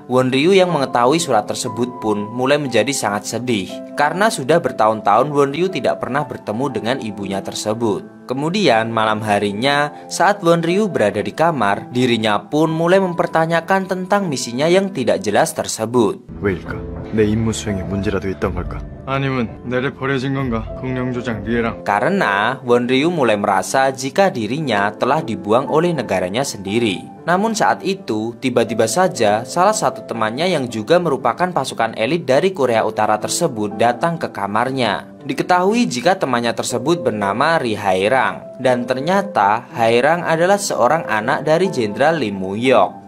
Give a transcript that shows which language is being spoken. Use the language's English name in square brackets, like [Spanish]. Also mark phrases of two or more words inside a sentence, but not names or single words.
[Indonesian] Won-ryu yang mengetahui surat tersebut pun mulai menjadi sangat sedih, karena sudah bertahun-tahun Won-ryu tidak pernah bertemu dengan ibunya tersebut. Kemudian malam harinya, saat Won-ryu berada di kamar, dirinya pun mulai mempertanyakan tentang misinya yang tidak jelas tersebut. [Korean] 왜일까? 내 임무 수행에 문제라도 있던 걸까? 아니면 내래 버려진 건가? 국령조장 리에랑. [Indonesian] Karena Won-ryu mulai merasa jika dirinya telah dibuang oleh negaranya sendiri. Namun saat itu, tiba-tiba saja salah satu temannya yang juga merupakan pasukan elit dari Korea Utara tersebut datang ke kamarnya. Diketahui jika temannya tersebut bernama Ri Hae-rang, dan ternyata Hae-rang adalah seorang anak dari Jenderal Lee Moo-hyuk.